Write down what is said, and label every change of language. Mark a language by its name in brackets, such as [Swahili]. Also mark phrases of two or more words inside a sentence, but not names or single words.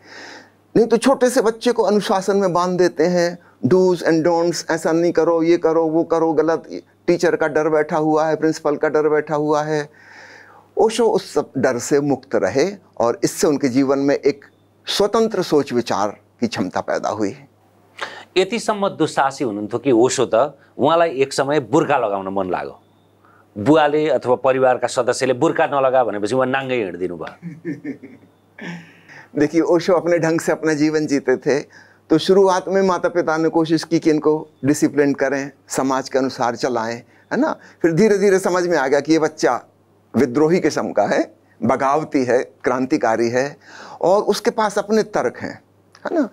[Hindi] नहीं तो छोटे से बच्चे को अनुशासन में बांध देते हैं, [English] dos and don'ts, [Hindi] ऐसा नहीं करो, ये करो, वो करो, गलत, टीचर का डर बैठा हुआ है, प्रिंसिपल का डर बैठा हुआ है। ओशो उस सब डर से मुक्त रहे और इससे उनके जीवन में एक स्वतंत्र सोच विचार की क्षमता पैदा हुई। [Nepali] यतिसम्म दुस्साहसी हुनुहुन्थ्यो कि ओशो त उहाँलाई एक समय बुर्का लगाउन मन लाग्यो। बुवाले अथवा परिवारका सदस्यले बुर्का नलगा भनेपछि उहाँ नाङ्गै हिँड्दिनु भयो। [Hindi] देखिए, ओशो अपने ढंग से अपना जीवन जीते थे। तो शुरुआत में माता पिता ने कोशिश की कि इनको डिसिप्लिन करें, समाज के अनुसार चलाएं, है ना। फिर धीरे धीरे समझ में आ गया कि ये बच्चा विद्रोही किस्म का है, बगावती है, क्रांतिकारी है और उसके पास अपने तर्क हैं, है ना।